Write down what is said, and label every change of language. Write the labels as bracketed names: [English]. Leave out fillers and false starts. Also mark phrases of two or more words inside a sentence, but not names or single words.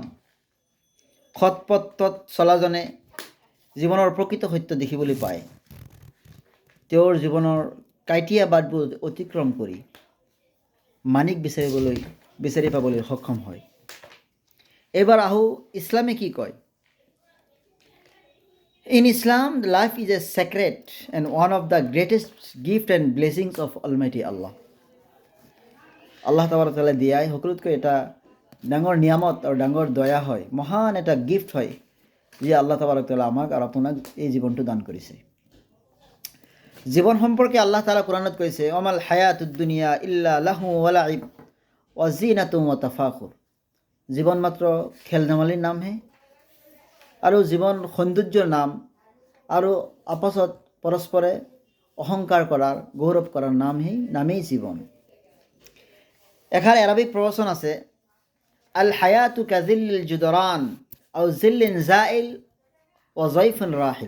[Assamese] সৎপথত চলাজনে জীৱনৰ প্ৰকৃত সত্য দেখিবলৈ পায়। তেওঁৰ জীৱনৰ কাইটিয়া বাটবোৰ অতিক্ৰম কৰি মানিক বিচাৰি পাবলৈ সক্ষম হয়। এইবাৰ আহোঁ, ইছলামে কি কয়? [English] In Islam, life is a sacred and one of the greatest gift and blessings of Almighty Allah. [Assamese] আল্লাহ তাআলা দিয়াই সকলোতকৈ এটা ডাঙৰ নিয়ামত আৰু ডাঙৰ দয়া হয়, মহান এটা গিফ্ট হয়, যি আল্লাহ তাআলা আমাক আৰু আপোনাক এই জীৱনটো দান কৰিছে। জীৱন সম্পৰ্কে আল্লাহ তাআলা কোৰানত কৈছে, [Arabic] وما الحياة الدنيا إلا لهو ولعب وزينة وتفاخر. [Assamese] জীৱন মাত্ৰ খেল ধেমালিৰ নামহে, আৰু জীৱন সৌন্দৰ্যৰ নাম, আৰু আপচত পৰস্পৰে অহংকাৰ কৰাৰ, গৌৰৱ কৰাৰ নামেই জীৱন। এষাৰ আৰবিক প্ৰবচন আছে, [Arabic] الحياة كظل الجدران أو ظل زائل أو ضيف راحل.